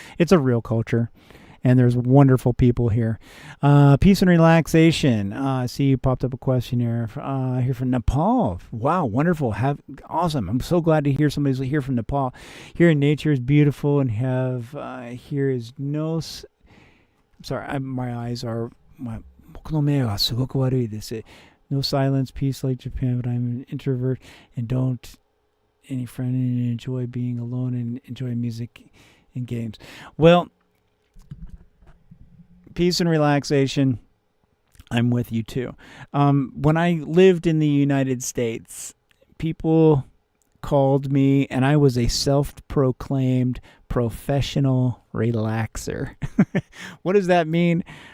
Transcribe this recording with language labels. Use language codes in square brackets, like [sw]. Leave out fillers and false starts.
[en] It's a real culture, and there's wonderful people here. Peace and relaxation. I see you popped up a question here. Here from Nepal. Wow, wonderful. Awesome. I'm so glad to hear somebody's here from Nepal. Here in nature is beautiful, and here is no. I'm sorry, my eyes are. [ja] 僕の目はすごく悪いです。 [en] No silence, peace like Japan, but I'm an introvert and don't any friend and enjoy being alone and enjoy music and games. Well, peace and relaxation, I'm with you too. When I lived in the United States, people called me, and I was a self-proclaimed professional relaxer. What does that mean?